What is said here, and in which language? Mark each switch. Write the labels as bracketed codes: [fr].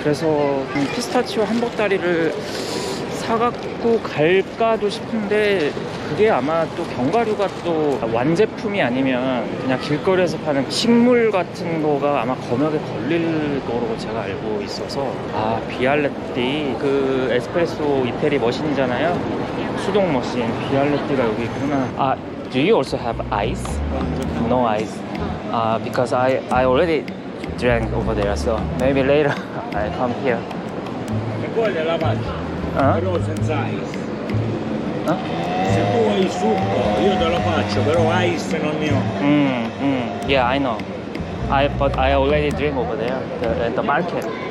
[ko] 그래서 피스타치오 한 보따리를 사갖고 갈까도 싶은데, 그게 아마 또 견과류가 또 완제품이 아니면 그냥 길거리에서 파는 식물 같은 거가 아마 검역에 걸릴 거로 제가 알고 있어서. 비알레띠, 그 에스프레소 이태리 머신이잖아요. 수동 머신. 비알레띠가 여기 있구나. [en] Do you also have ice? No ice. Because I already drank over there, so maybe later I come here. [it] E quella la faccio, però senza ice. Se tu hai succo, io te lo faccio, però ice non ne ho. [en] Yeah, I know. But I already drink over there at the market.